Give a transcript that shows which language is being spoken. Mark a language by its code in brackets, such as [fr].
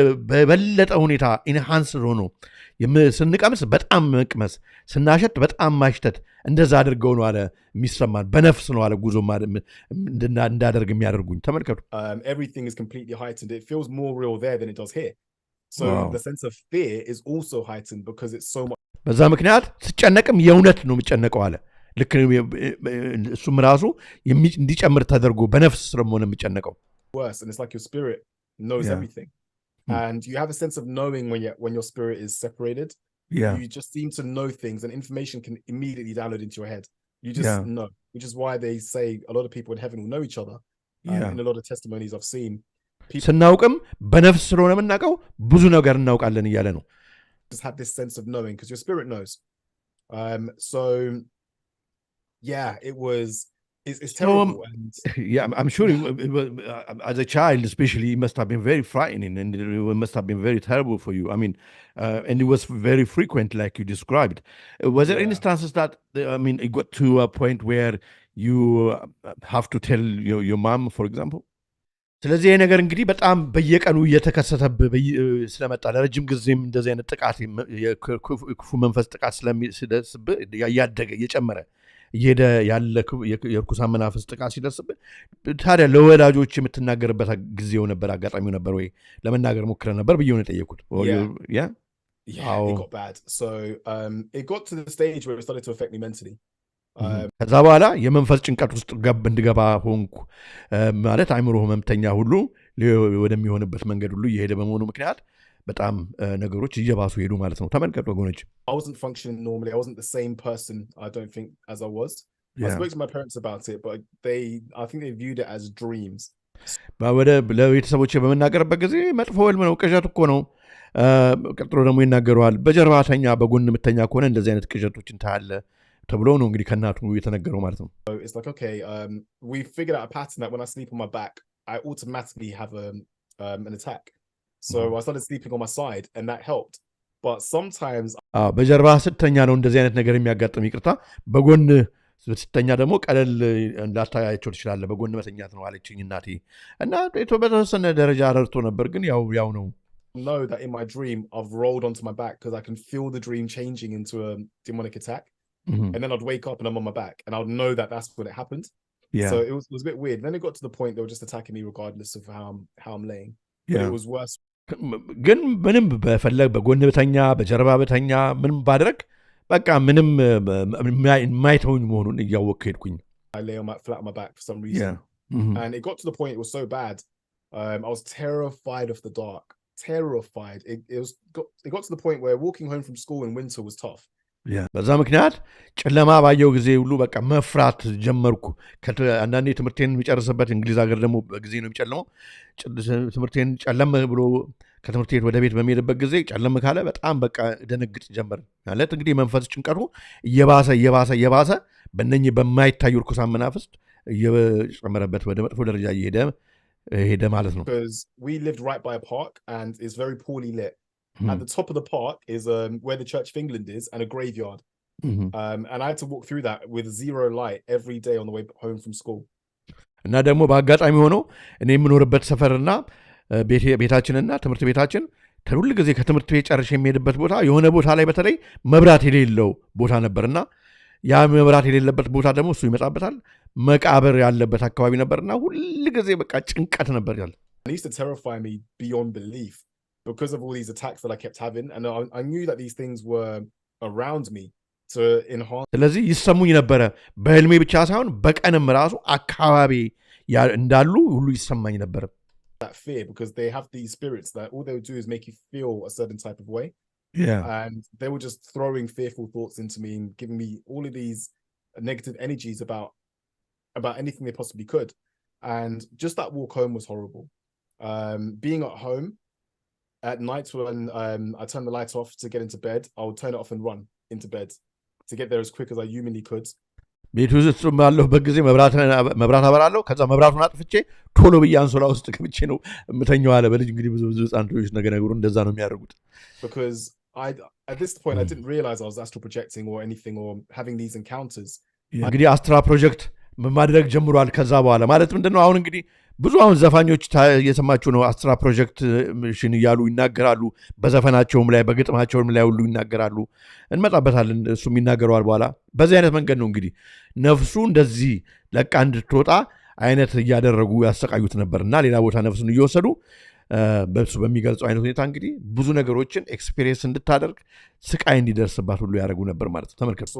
[am] በበለጠ ሁኔታ ኢንሃንስ ሆኖ ስንቀምስ በጣም መቅመስ ስናሸት በጣም ማሽተት እንደዛ አድርገው ነው አለ የሚሰማን በነፍስ ነው አለ ጉዞ እንዳደርግ የሚያደርጉኝ ተመልከቱ [en] everything is completely heightened. It feels more real there than it does here. So the sense of fear is also heightened because it's so much. [am] በዛ ምክንያት ስጨነቅም የእውነት ነው የምጨነቀው አለ ልክ እሱም ራሱ እንዲጨምር ተደርጎ በነፍስ ስለሆነ የሚጨነቀው [en] worse, and it's like your spirit knows everything. And you have a sense of knowing when your spirit is separated. You just seem to know things, and information can immediately download into your head. You just know, which is why they say a lot of people in heaven will know each other. In a lot of testimonies I've seen, [am] ስናውቅም በነፍስ ስለሆነ የምናውቀው ብዙ ነገር እናውቃለን እያለ ነው [en] just have this sense of knowing because your spirit knows. So yeah, it's terrible. I'm sure as a child especially it must have been very frightening and it must have been very terrible for you. I mean and it was very frequent like you described. Was there instances that it got to a point where you have to tell your mom for example? [am] ስለዚህ ይሄ ነገር እንግዲህ በጣም በየቀኑ እየተከሰተብህ ስለመጣ ለረጅም ጊዜም እንደዚህ አይነት ጥቃት የክፉ መንፈስ ጥቃት ስለሚደርስብህ እያደገ እየጨመረ እየሄደ ያለ የርኩሳን መናፍስት ጥቃት ሲደርስብህ ታዲያ ለወላጆች የምትናገርበት ጊዜው ነበር አጋጣሚው ነበር ወይ ለመናገር ሞክረህ ነበር ብዬ ነው የጠየኩት [en] it got bad. So it got to the stage where it started to affect me mentally. [am] ከዛ በኋላ የመንፈስ ጭንቀት ውስጥ እንድገባ ሆንኩ ማለት አይምሮ ህመምተኛ ሁሉ ወደሚሆንበት መንገድ ሁሉ እየሄደ በመሆኑ ምክንያት በጣም ነገሮች እየባሱ ሄዱ ማለት ነው ተመልከቱ ወገኖች [en] I wasn't functioning normally. I wasn't the same person I don't think as I was. I spoke to my parents about it, but I think they viewed it as dreams. [am] ወደ ለቤተሰቦቼ በመናገርበት ጊዜ መጥፎ ህልም ነው ቅዠት እኮ ነው ቀጥሎ ደግሞ ይናገረዋል በጀርባተኛ በጎን ምተኛ ከሆነ እንደዚህ አይነት ቅዠቶችን ታያለ ተብሎ ነው እንግዲህ ከናቱ የተነገረው ማለት ነው [en] So it's like okay, we figured out a pattern that when I sleep on my back I automatically have an attack. So I started sleeping on my side and that helped. But sometimes [am] በጀርባ ስተኛ ነው እንደዚህ አይነት ነገር የሚያጋጥም ይቅርታ በጎን ስተኛ ደግሞ ቀለል እንዳታያቸው ትችላለህ በጎን መተኛት ነው አለችኝ እናቴ እና በተወሰነ ደረጃ ረድቶ ነበር ግን ያው ነው [en] know that in my dream I've rolled onto my back because I can feel the dream changing into a demonic attack. And then I'd wake up and I'm on my back and I'd know that that's when it happened. So it was a bit weird. And then it got to the point they were just attacking me regardless of how I'm laying. But it was worse. [am] ግን ምንም በፈለግ በጎን በተኛ በጀርባ በተኛ ምንም ባደረግ በቃ ምንም የማይተውኝ መሆኑን እያወቅኩ ሄድኩኝ [en] I lay flat on my back for some reason. And it got to the point it was so bad. I was terrified of the dark. Terrified. It got to the point where walking home from school in winter was tough. [am] በዛ ምክንያት ጨለማ ባየው ጊዜ ሁሉ በቃ መፍራት ጀመርኩ አንዳንዴ ትምህርቴን የሚጨርስበት እንግሊዝ ሀገር ደግሞ በጊዜ ነው የሚጨልመው ትምህርቴን ጨለም ብሎ ከትምህርት ቤት ወደ ቤት በሚሄድበት ጊዜ ጨለም ካለ በጣም በቃ ደነግጥ ጀመር ማለት እንግዲህ መንፈስ ጭንቀቱ እየባሰ በእነኚህ በማይታዩ ርኩሳን መናፍስት እየጨመረበት ወደ መጥፎ ደረጃ ሄደ ማለት ነው [en] because we lived right by a park and it's very poorly lit. At the top of the park is where the Church of England is and a graveyard. And I had to walk through that with zero light every day on the way home from school. [am] እና ደግሞ በአጋጣሚ ሆኖ እኔ የምኖርበት ሰፈርና ቤታችንና ትምህርት ቤታችን ሁሉ ጊዜ ከትምህርት ቤት ጨርሼ የሚሄድበት ቦታ የሆነ ቦታ ላይ በተለይ መብራት የሌለው ቦታ ነበርና ያ መብራት የሌለበት ቦታ ደግሞ እሱ ይመጣበታል መቃብር ያለበት አካባቢ ነበርና ሁሉ ጊዜ በቃ ጭንቀት ነበር ያለ [en] It used to terrify me beyond belief. Because of all these attacks that I kept having, and I knew that these things were around me to enhance. [am] ስለዚህ ይሰሙኝ ነበረ በህልሜ ብቻ ሳይሆን በቀንም ራሱ አካባቢ እንዳሉ ሁሉ ይሰማኝ ነበር [en] that fear because they have these spirits that all they do is make you feel a certain type of way. And they were just throwing fearful thoughts into me and giving me all of these negative energies about anything they possibly could. And just that walk home was horrible. Being at home at night when I turn the light off to get into bed, I would turn it off and run into bed to get there as quick as I humanly could. [am] ቤት ውስጥ ባለሁበት ጊዜ መብራት አበራለሁ። ከዛ መብራቱን አጥፍቼ ቶሎ ብዬ አንሶላ ውስጥ ገብቼ ነው የምተኛው አለ። በልጅ እንግዲህ ብዙ ህፃን ልጆች ነገሩ እንደዛ ነው የሚያደርጉት። [en] Because at this point I didn't realize I was astral projecting or anything or having these encounters. [am] እንግዲህ አስትራ ፕሮጀክት ማድረግ ጀምሯል። ከዛ በኋላ ማለት ምንድነው አሁን እንግዲህ ብዙ አሁን ዘፋኞች እየሰማችሁ ነው። አስትራ ፕሮጀክት ሽን እያሉ ይናገራሉ። በዘፈናቸውም ላይ በግጥማቸውም ላይ ሁሉ ይናገራሉ። እንመጣበታለን። እሱም ይናገረዋል በኋላ። በዚህ አይነት መንገድ ነው እንግዲህ ነፍሱ እንደዚህ ለቃ እንድትወጣ አይነት እያደረጉ ያሰቃዩት ነበርና ሌላ ቦታ ነፍሱን እየወሰዱ በሱ በሚገልጸው አይነት ሁኔታ እንግዲህ ብዙ ነገሮችን ኤክስፒሪየንስ እንድታደርግ ስቃይ እንዲደርስባት ሁሉ ያደርጉ ነበር ማለት ነው። ተመልከቱ።